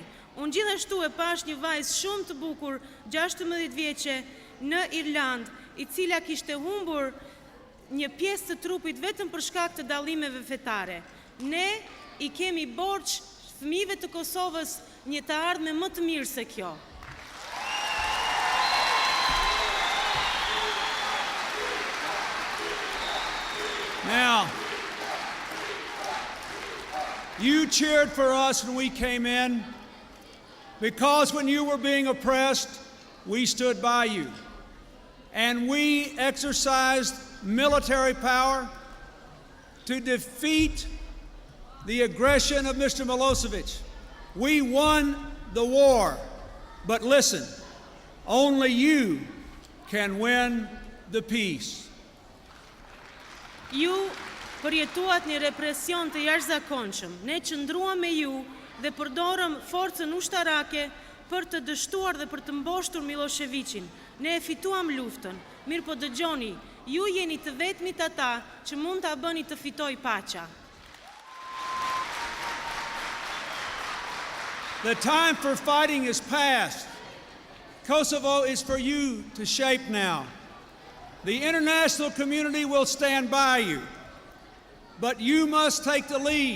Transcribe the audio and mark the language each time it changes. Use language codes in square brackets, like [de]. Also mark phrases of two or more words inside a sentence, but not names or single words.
[sq] Unë gjithashtu e pash një vajzë shumë të bukur, 16 vjeçe, në Irlandë, I cila kishte humbur një pjesë të trupit vetëm për shkak të dallimeve fetare. Ne I kemi borxh fëmijëve të Kosovës një të ardhme më të mirë se kjo. [en] Now, you cheered for us when we came in because when you were being oppressed, we stood by you. And we exercised military power to defeat the aggression of Mr. Milosevic. We won the war. But listen, only you can win the peace. [sq] Ju përjetuat një represion të jashtëzakonshëm. Ne qëndruam me ju dhe përdorëm forcën ushtarake për të dështuar dhe për të mboshtur Milosevicin. Ne e fituam luftën. Mirë po dëgjoni, ju jeni të vetmit ata që mund ta bëni të fitoj paqja. [en] The time for fighting is past. Kosovo is for you to shape now. The international community will stand by you, but you must take the lead.